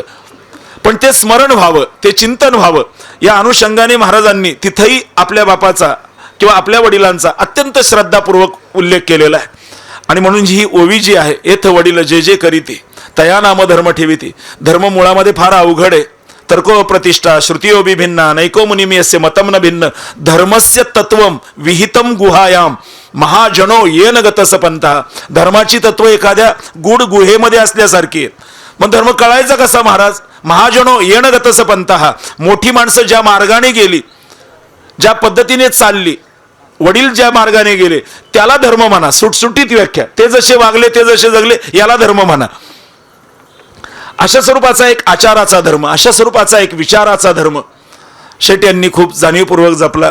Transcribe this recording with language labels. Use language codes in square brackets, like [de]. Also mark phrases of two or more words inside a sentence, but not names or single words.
[mr] पण ते स्मरण व्हावं, ते चिंतन व्हावं, या अनुषंगाने महाराजांनी तिथंही आपल्या बापाचा किंवा आपल्या वडिलांचा अत्यंत श्रद्धापूर्वक उल्लेख केलेला आहे. आणि म्हणून ही ओवी जी आहे, येथ वडील जे जे करीती तया नाम धर्म ठेविती. धर्म मुळामध्ये फार अवघड आहे. [sa] तर्को प्रतिष्ठा श्रुतियो भिन्ना नैको मुनिमी अस्य मतम न भिन्न, धर्मस्य तत्वम विहितम गुहायाम महाजनो येन गतस पंथा. [mr] धर्माची तत्व एखाद्या गूढ गुहेमध्ये असल्यासारखी आहेत. मग धर्म कळायचा कसा महाराज? [sa] महाजनो येण गतस पंथा. [mr] मोठी माणसं ज्या मार्गाने गेली, ज्या पद्धतीने चालली, वडील ज्या मार्गाने गेले त्याला धर्म म्हणा. सुटसुटीत व्याख्या, ते जसे वागले ते जसे जगले याला धर्म म्हणा. अशा स्वरूपाचा एक आचाराचा धर्म, अशा स्वरूपाचा एक विचाराचा धर्म शेट यांनी खूप जाणीवपूर्वक जपला.